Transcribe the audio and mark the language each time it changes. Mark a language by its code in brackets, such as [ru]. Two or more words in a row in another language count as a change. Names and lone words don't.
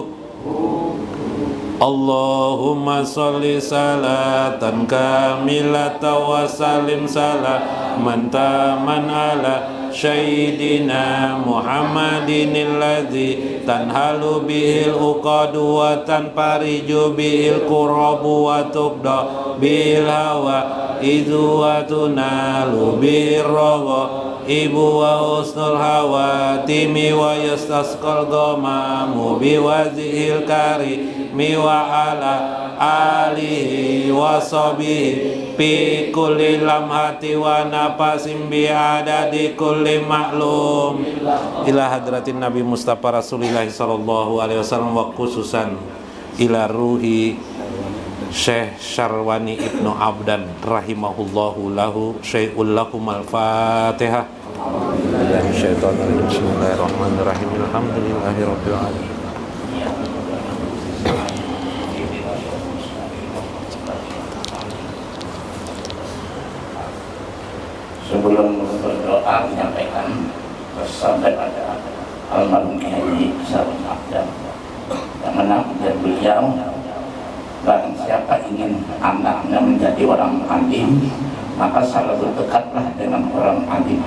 [ar] اللهم صل صلاة كاملة وسلم سلاما تاما على سيدنا محمد الذي تنحل به العقد وتنفرج به الكرب وتقضى به الحوائج وتنال به الرغائب وحسن الخواتيم ويستسقى الغمام بوجهه الكريم وعلى آله وصحبه في كل لمحة ونفس بعدد كل معلوم إلى حضرة النبي المصطفى رسول الله صلى الله عليه وسلم وخصوصا إلى روح الشيخ شرواني ابن عبدان رحمه الله له شيء لكم الفاتحة. بسم الله الرحمن الرحيم. الحمد لله رب العالمين. [id] Sebelum berdoa menyampaikan pesan daripada almarhum Haji Syarwani Abdan yang mana beliau, barang siapa ingin anaknya menjadi orang alim, maka selalu dekatlah dengan orang alim.